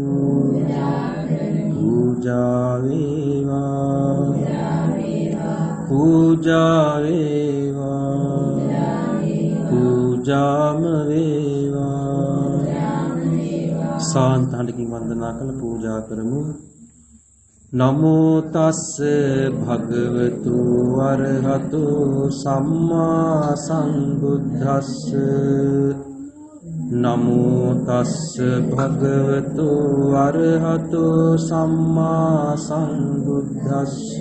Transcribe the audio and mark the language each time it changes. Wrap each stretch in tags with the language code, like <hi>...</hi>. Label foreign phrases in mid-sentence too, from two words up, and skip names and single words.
<si>පූජා වේවා, පූජා වේවා, පූජාම වේවා. සාන්තහඬකින් වන්දනා කළ පූජා කරමු.</si> <pi>නමෝ තස්ස භගවතු වරහතෝ සම්මා සම්බුද්දස්ස. නමෝ තස්ස භගවතු වරහතෝ සම්මා සම්බුද්දස්ස.</pi>